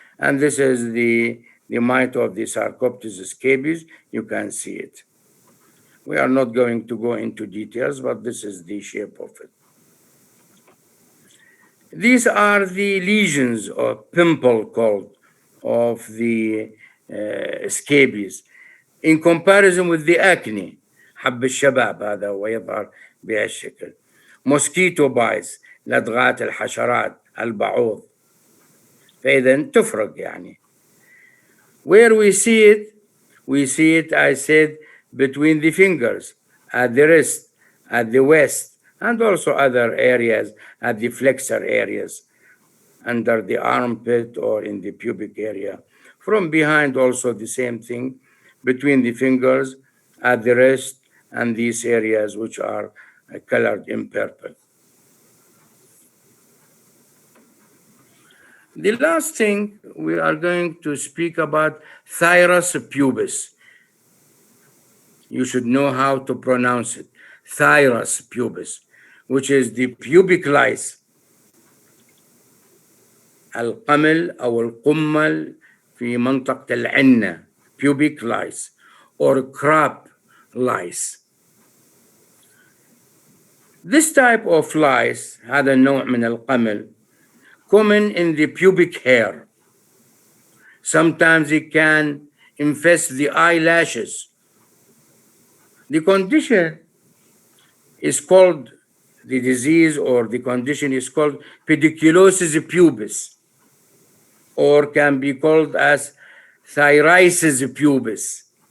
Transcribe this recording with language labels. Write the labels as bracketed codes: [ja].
[en] And this is the mite of the Sarcoptes scabies. You can see it. We are not going to go into details, but this is the shape of it. These are the lesions or pimple called of the scabies. In comparison with the acne, [ar] حب الشباب هذا هو يظهر بهالشكل. [en] mosquito bites, [ar] لدغات الحشرات البعوض. فإذا تفرق يعني. [en] Where we see it, I said, between the fingers, at the wrist, at the waist, and also other areas, at the flexor areas, under the armpit or in the pubic area. From behind, also the same thing, between the fingers, at the wrist, and these areas which are colored in purple. The last thing, we are going to speak about Thyrus pubis. You should know how to pronounce it. Thyrus pubis, which is the pubic lice. [ar] القمل أو القمل في منطقة العنة, [en] pubic lice, or crab lice. This type of lice, [ar] هذا النوع من القمل, [en] common in the pubic hair. Sometimes it can infest the eyelashes. The condition is called, the disease or the condition is called pediculosis pubis, or can be called as thyriasis pubis.